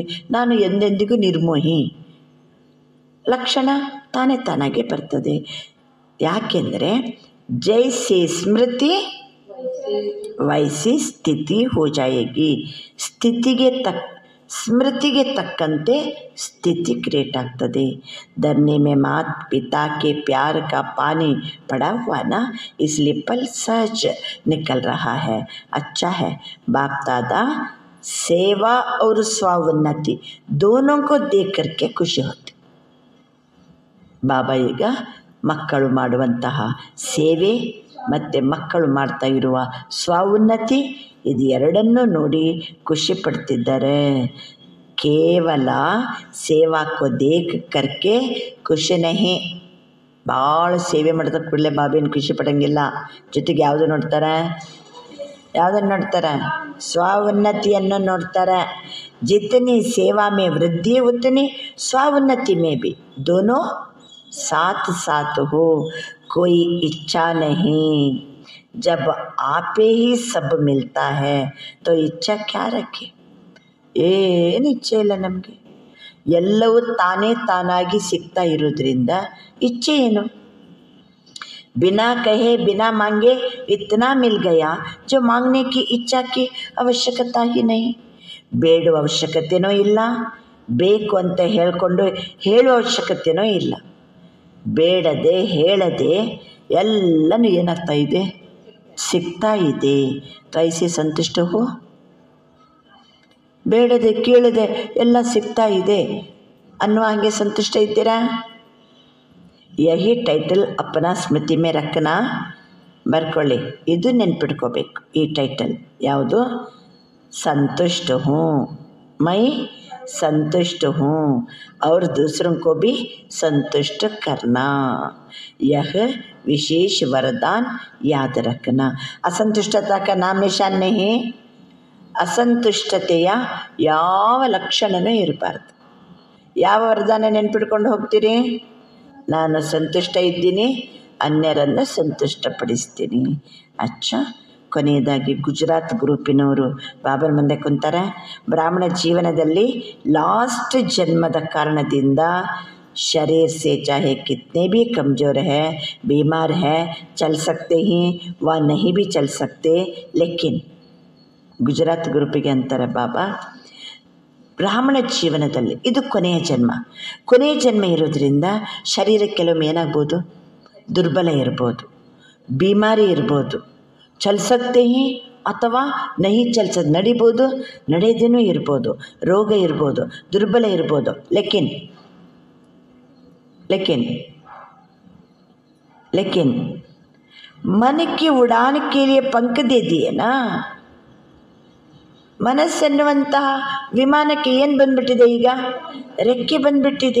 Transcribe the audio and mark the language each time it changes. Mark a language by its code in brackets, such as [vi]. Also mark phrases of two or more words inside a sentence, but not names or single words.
[kn] ನಾನು ಎಂದೆಂದಿಗೂ ನಿರ್ಮೋಹಿ, ಲಕ್ಷಣ ತಾನೇ ತಾನಾಗಿ ಬರ್ತದೆ. [hi] ಯಾಕೆಂದರೆ जैसी स्मृति वैसी स्थिति हो जाएगी. [kn] ಸ್ಮೃತಿಗೆ ತಕ್ಕಂತೆ ಸ್ಥಿತಿ ಕ್ರಿಯೇಟ್ ಆಗ್ತದೆ. [hi] धरने में मात पिता के प्यार का पानी पड़ा हुआ ना, इसलिए पल सहज निकल रहा है. अच्छा है, बाप दादा सेवा और स्वावन्नति दोनों को देख करके ಖುಷಿ होती. [kn] ಬಾಬಾ ಈಗ ಮಕ್ಕಳು ಮಾಡುವಂತಹ ಸೇವೆ ಮತ್ತು ಮಕ್ಕಳು ಮಾಡ್ತಾ ಇರುವ ಸ್ವಾವನ್ನತಿ ಇದು ಎರಡನ್ನೂ ನೋಡಿ ಖುಷಿ ಪಡ್ತಿದ್ದಾರೆ. [hi] केवल सेवा को देख करके खुशी नहीं. [kn] ಭಾಳ ಸೇವೆ ಮಾಡಿದ ಕೂಡಲೇ ಬಾಬೇನು ಖುಷಿ ಪಡೋಂಗಿಲ್ಲ. ಜೊತೆಗೆ ಯಾವುದು ನೋಡ್ತಾರೆ? ಯಾವುದನ್ನು ನೋಡ್ತಾರೆ? स्वावन्नतिಯನ್ನು ನೋಡ್ತಾರೆ. [hi] जितनी सेवा में वृद्धि उतनी स्वावन्नति में भी दोनों साथ साथ हो. कोई इच्छा नहीं. जब आपे ही सब मिलता है तो इच्छा क्या रखे? [kn] ಏನು ಇಚ್ಛೆ ಇಲ್ಲ ನಮಗೆ. ಎಲ್ಲವೂ ತಾನೇ ತಾನಾಗಿ ಸಿಗ್ತಾ ಇರೋದ್ರಿಂದ ಇಚ್ಛೆ ಏನು? [hi] बिना कहे बिना मांगे इतना मिल गया जो मांगने की इच्छा की ಅವಶ್ಯಕತೆ ही नहीं. [kn] ಬೇಡುವ ಅವಶ್ಯಕತೆಯೂ ಇಲ್ಲ, ಬೇಕು ಅಂತ ಹೇಳಿಕೊಂಡು ಹೇಳುವ ಅವಶ್ಯಕತೆಯೂ ಇಲ್ಲ. ಬೇಡದೆ ಹೇಳದೆ ಎಲ್ಲನೂ ಏನಾಗ್ತಾ ಇದೆ? ಸಿಗ್ತಾ ಇದೆ. [hi] तैसी संतुष्ट हो. [kn] ಬೇಡದೆ ಕೇಳದೆ ಎಲ್ಲ ಸಿಗ್ತಾ ಇದೆ ಅನ್ನುವ ಹಾಗೆ ಸಂತುಷ್ಟ ಇದ್ದೀರಾ? [hi] यही टाइटल अपनी स्मृति में रखना. [kn] ಬರ್ಕೊಳ್ಳಿ, ಇದು ನೆನ್ಪಿಟ್ಕೋಬೇಕು. ಈ ಟೈಟಲ್ ಯಾವುದು? [hi] संतुष्ट हूँ, मैं संतुष्ट हूँ और दूसरों को भी संतुष्ट करना. यह विशेष वरदान याद रखना. असंतुष्टता का नाम निशान नहीं. [kn] ಅಸಂತುಷ್ಟತೆಯ ಯಾವ ಲಕ್ಷಣವೂ ಇರಬಾರ್ದು. ಯಾವ ವರದಾನ ನೆನ್ಪಿಟ್ಕೊಂಡು ಹೋಗ್ತೀರಿ? ನಾನು ಸಂತುಷ್ಟ ಇದ್ದೀನಿ, ಅನ್ಯರನ್ನು ಸಂತುಷ್ಟಪಡಿಸ್ತೀನಿ. ಅಚ್ಚ. ಕೊನೆಯದಾಗಿ ಗುಜರಾತ್ ಗ್ರೂಪಿನವರು ಬಾಬರ ಮುಂದೆ ಕುಂತಾರೆ. ಬ್ರಾಹ್ಮಣ ಜೀವನದಲ್ಲಿ ಲಾಸ್ಟ್ ಜನ್ಮದ ಕಾರಣದಿಂದ [hi] शरीर से चाहे कितने भी कमज़ोर है, बीमार है, चल सकते ही व नहीं भी चल सकते, लेकिन [kn] ಗುಜರಾತ್ ಗ್ರೂಪಿಗೆ ಅಂತಾರೆ ಬಾಬಾ, ಬ್ರಾಹ್ಮಣ ಜೀವನದಲ್ಲಿ ಇದು ಕೊನೆಯ ಜನ್ಮ ಇರೋದ್ರಿಂದ ಶರೀರ ಕೆಲವೊಮ್ಮೆ ಏನಾಗ್ಬೋದು? ದುರ್ಬಲ ಇರ್ಬೋದು, ಬಿಮಾರಿ ಇರ್ಬೋದು, [hi] चल सकते ही [kn] ಅಥವಾ ನಹಿ ಚಲಿಸೋದು, ನಡಿಬೋದು, ನಡೆಯದೇನೂ ಇರ್ಬೋದು, ರೋಗ ಇರ್ಬೋದು, ದುರ್ಬಲ ಇರ್ಬೋದು. [hi] ಲೇಕಿನ್ मन की उड़ान के लिए पंख दे दिए ना. [kn] ಮನಸ್ಸೆನ್ನುವಂತಹ ವಿಮಾನಕ್ಕೆ ಏನು ಬಂದ್ಬಿಟ್ಟಿದೆ? ಈಗ ರೆಕ್ಕೆ ಬಂದ್ಬಿಟ್ಟಿದೆ.